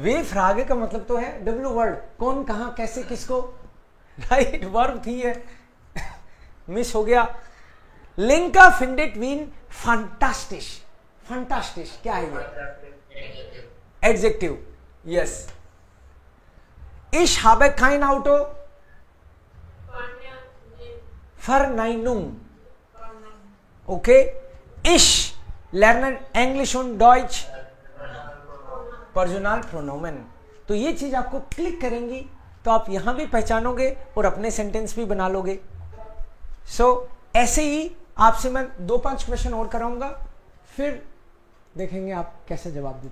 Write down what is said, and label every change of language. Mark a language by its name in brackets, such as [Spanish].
[Hindi] वे फ्राग का मतलब तो है डब्ल्यू वर्ड, कौन कहां कैसे किसको, राइट वर्ब थी है, मिस हो गया। [German] लिंका फिंडेट वीन फंटास्टिश, फंटास्टिश [Hindi] क्या है ये? [English] Adjective, yes. [German] इश habe kein Auto, Verneinung, okay. Ich lerne English und Deutsch, पर्सनल प्रोनोमेन। [Hindi] तो ये चीज आपको क्लिक करेंगी तो आप यहां भी पहचानोगे और अपने सेंटेंस भी बना लोगे। सो ऐसे ही आपसे मैं 2-5 क्वेश्चन और कराऊंगा, फिर देखेंगे आप कैसे जवाब देते हैं।